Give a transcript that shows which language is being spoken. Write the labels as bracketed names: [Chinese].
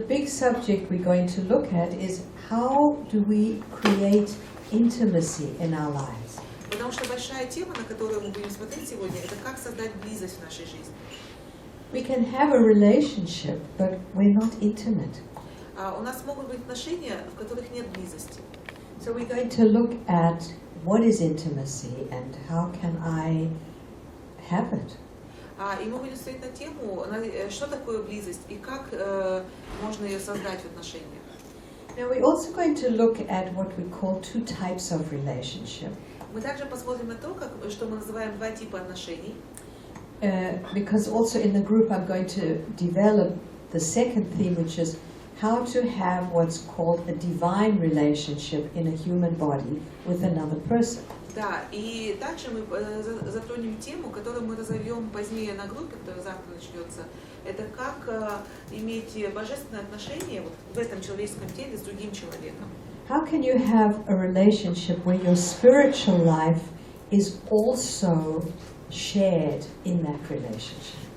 [English] big subject we're going to look at is how do we create intimacy in our lives. [Russian] Потому что большая тема, на которую мы будем смотреть сегодня, это как создать близость в нашей жизни. [English] We can have a relationship, but we're not intimate. [Russian] У нас могут быть отношения, в которых нет близости. [English] So we're going to look at what is intimacy and how can I have it. [Russian] И мы будем смотреть на тему, что такое близость и как можно ее создать в отношениях. [English] Now we're also going to look at what we call two types of relationship. [Russian] Мы также посмотрим на то, что мы называем два типа отношений. [English] Because also in the group I'm going to develop the second theme, which is how to have what's called a divine relationship in a human body with another person. [Russian] Да, и также мы затронем тему, которую мы разовьем позднее на группе, которая завтра начнется. Это как иметь божественные отношения вот в этом человеческом теле с другим человеком. [English] How can you have a relationship where your spiritual life is also shared in that relationship?